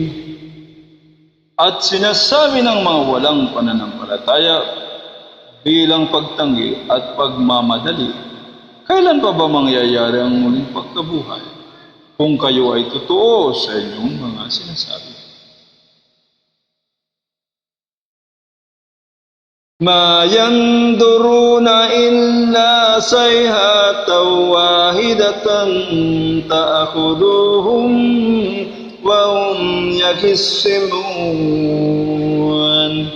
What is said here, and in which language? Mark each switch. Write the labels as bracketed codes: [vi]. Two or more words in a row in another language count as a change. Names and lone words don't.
[tl] At sinasabi ng mga walang pananampalataya bilang pagtanggi at pagmamadali, kailan pa ba mangyayari ang muling pagkabuhay kung kayo ay totoo sa inyong mga sinasabi? [ar] مَا يَنْظُرُونَ إِلَّا صَيْحَةً وَاحِدَةً تَأْخُذُهُمْ وَهُمْ يَخِصِّمُونَ.